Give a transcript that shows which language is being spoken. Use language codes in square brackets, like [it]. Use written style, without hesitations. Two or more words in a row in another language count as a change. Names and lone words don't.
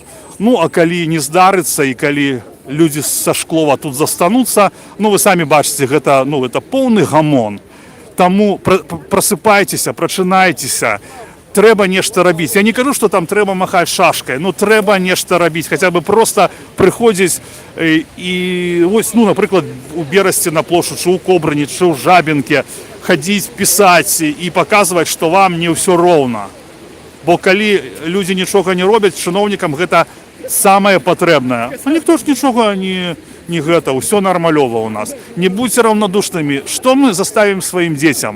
[be] Ну, а калі не здарыцца і калі людзі са Шклова тут застануцца, ну, вы самі бачыце, гэта поўны гамон. Таму просыпайцеся, прачынайцеся, трэба нешта рабіць. Я не кажу, што там трэба махаць шашкай, но трэба нешта рабіць, хаця бы проста прыходзіць і вось, ну, напрыклад, у Берасці на плошчу, чи у Кобрыні, чи у Жабінкі, хадзіць, пісаць і паказваць, што вам не ўсё роўна. Бо калі людзі нічога не робяць, чыноўнікам гэта самае патрэбнае. А ніхто ж нічога не гэта, ўсё нармалёва ў нас. Не будьце раўнадушнымі. Што мы заставім сваім дзецям?